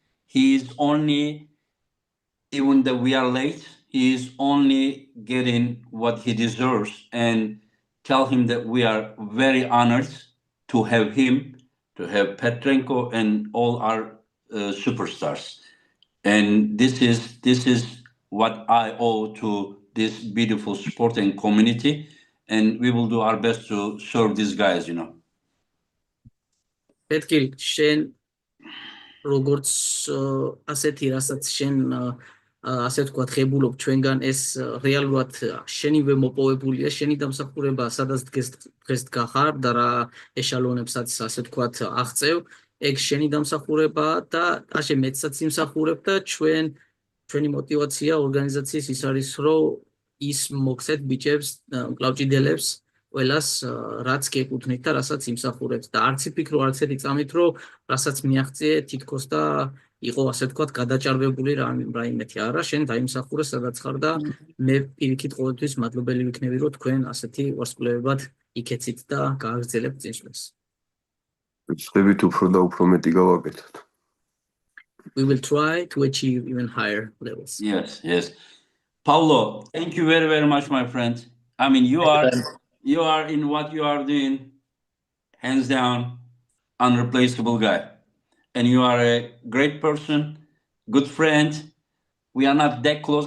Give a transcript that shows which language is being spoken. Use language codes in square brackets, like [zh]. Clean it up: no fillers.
[en] He's only, even though we are late, he's only getting what he deserves, and tell him that we are very honored to have him, to have Petrenko and all our superstars. And this is what I owe to this beautiful sport and community, and we will do our best to serve these guys, you know. [ka] Betkili, შენ როგორც ასეთი, რასაც შენ ასე ვთქვათ, ღებულობ ჩვენგან, ეს რეალურად შენივე მოპოვებულია, შენი დამსახურება, სადაც დღეს დგახარ და რა ეშალონებსაც ასე ვთქვათ აღწევ, ეგ შენი დამსახურება და ასე მეცაც იმსახურებ და ჩვენი мотивация ორგანიზაციის ის არის, რომ ის მოგცეთ ბიჭებს, კლავჭიდელებს, ყველას რაც გეკუთვნით და რასაც იმსახურებთ და არც იფიქრო, არც ერთი წამით, რომ რასაც მიაღწიე თითქოს და იყო ასე ვთქვათ გადაჭარბებული რაიმეთი არა, შენ დაიმსახურე სადაც ხარ და მე პირიქით ყოველთვის მადლობელი ვიქნები, რომ თქვენ ასეთი ვარსკვლავებად იქეცით და გააგრძელებთ წინსვლას. ვწდებით უფრო და უფრო მეტი გავაკეთოთ. [en] We will try to achieve even higher levels. Yes. Paulo, thank you very, very much, my friend. I mean, you are in what you are doing, hands down, unreplaceable guy. And you are a great person, good friend. We are not that close.